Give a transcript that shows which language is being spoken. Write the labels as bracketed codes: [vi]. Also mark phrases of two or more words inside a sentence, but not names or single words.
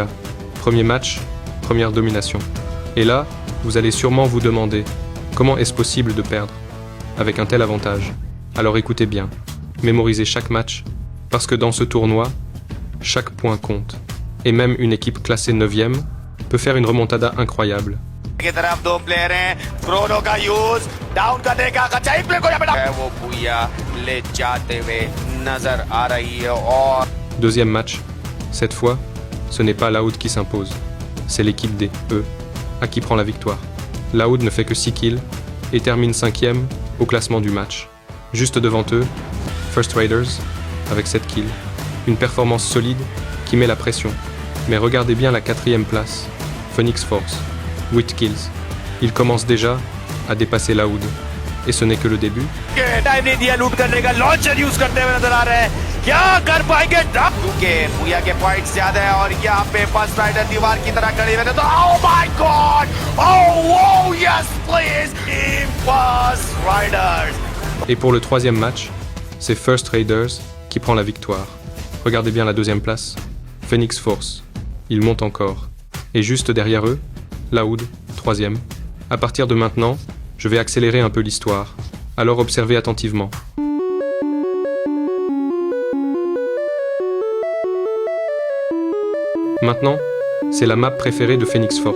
[fr] Premier match, première domination. Et là, vous allez sûrement vous demander comment est-ce possible de perdre avec un tel avantage. Alors écoutez bien, mémorisez chaque match parce que dans ce tournoi, chaque point compte. Et même une équipe classée 9e peut faire une remontada incroyable. [hi] की तरफ 2 प्लेयर हैं क्रोनो का यूज डाउन करने का अच्छा एक प्लेयर को यहाँ पे वो बुया ले जाते हुए नजर आ रही है और [fr] Deuxième match, Cette fois, ce n'est pas Loud qui s'impose, c'est l'équipe des E à qui prend la victoire. Loud ne fait que 6 kills et termine 5e au classement du match. Juste devant eux, First Raiders avec 7 kills. Une performance solide qui met la pression. Mais regardez bien la 4e place, Phoenix Force, 8 kills. Il commence déjà à dépasser Loud. Et ce n'est que le début. [hi] टाइम नहीं दिया लूट करने का लॉन्चर यूज करते हुए नजर आ रहे हैं क्या कर पाएंगे क्योंकि भूया के पॉइंट्स ज्यादा है और यहाँ पे फर्स्ट राइडर दीवार की तरह खड़ी हुई तो [en] Oh my God oh yes please First Raiders. [fr] Et pour le 3e match, c'est First Raiders qui prend la victoire. Regardez bien la 2e place, Phoenix Force. Ils montent encore. Et juste derrière eux, Loud, 3e. À partir de maintenant, je vais accélérer un peu l'histoire. Alors observez attentivement. Maintenant, c'est la map préférée de Phoenix Force.